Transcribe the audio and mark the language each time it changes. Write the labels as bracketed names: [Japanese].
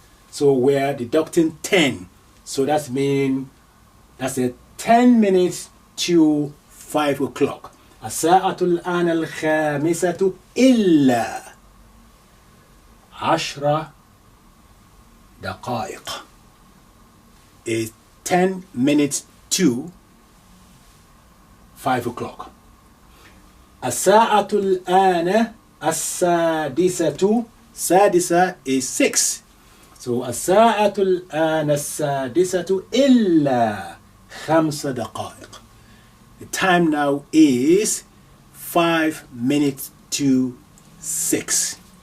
[English] So we're deducting 10. So that's a 10 minutes to 5 o'clock. [Arabic] الساعة الآن الخامسة إلا 10 دقائق. [English] Is 10 minutes to 5 o'clock. [Arabic] الساعة الآن السادسة, [English] Sadisa is 6. [Arabic] So الساعة الآن السادسة إلا 5 دقائق. [English] The time now is 5 minutes to 6.